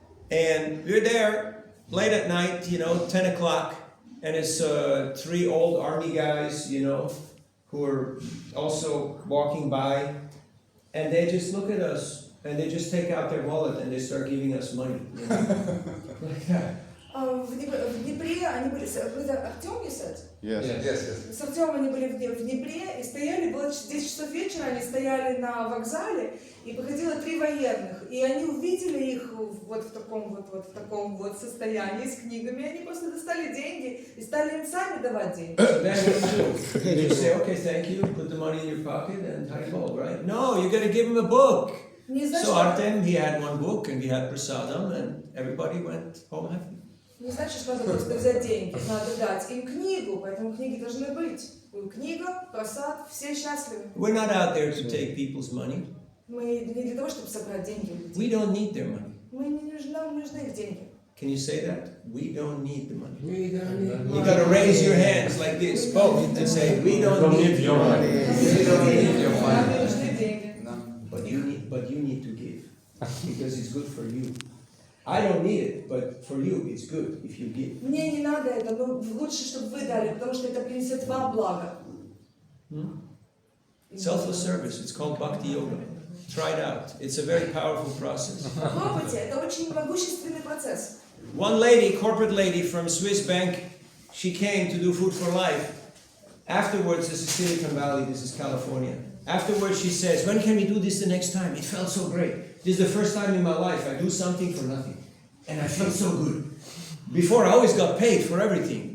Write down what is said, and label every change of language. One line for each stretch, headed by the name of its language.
English: And we were there late at night, 10 o'clock, and it's 3 old army guys, who are also walking by, and they just look at us, and they just take out their wallet and they start giving us money. Like that.
Russian: В Днепре они были... Вы
English: Артем, you said? Yes.
Russian: С Артемом они были в Днепре и стояли, было 10 часов вечера, они стояли на вокзале, и выходило 3 военных, и они увидели их вот в таком состоянии с книгами, они просто достали деньги и стали им сами давать деньги.
English: So then what do you do? You say, okay, thank you, put the money in your pocket and harimol, right? No, you got to give him a book.
Russian: Не знаю,
English: So
Russian: что...
English: Artem, he had 1 book and we had prasadam and everybody went home happy.
Russian: Не значит, что надо просто взять деньги, надо дать им книгу, поэтому книги должны быть. Книга, просад, все счастливы.
English: We're not out there to take people's money.
Russian: Мы не для того, чтобы собрать деньги у людей.
English: We don't need their money.
Russian: Нам нужны их деньги.
English: Can you say that? We don't need the money. You got to raise your hands like this, both, and say, we don't need your money. We don't need your
Russian: Нам
English: money.
Russian: не нужны деньги.
English: But you need to give because it's good for you. I don't need it, but for you it's good if you give.
Russian: Мне не надо это, но лучше, чтобы вы дали, потому что это принесет вам благо.
English: Selfless service, it's called Bhakti Yoga. Try it out. It's a very powerful process.
Russian: Попробуйте, это очень могущественный процесс.
English: One lady, corporate lady from Swiss Bank, she came to do Food for Life. Afterwards, this is Silicon Valley, this is California. Afterwards, she says, when can we do this the next time? It felt so great. This is the first time in my life I do something for nothing. And I felt so good. Before, I always got paid for everything.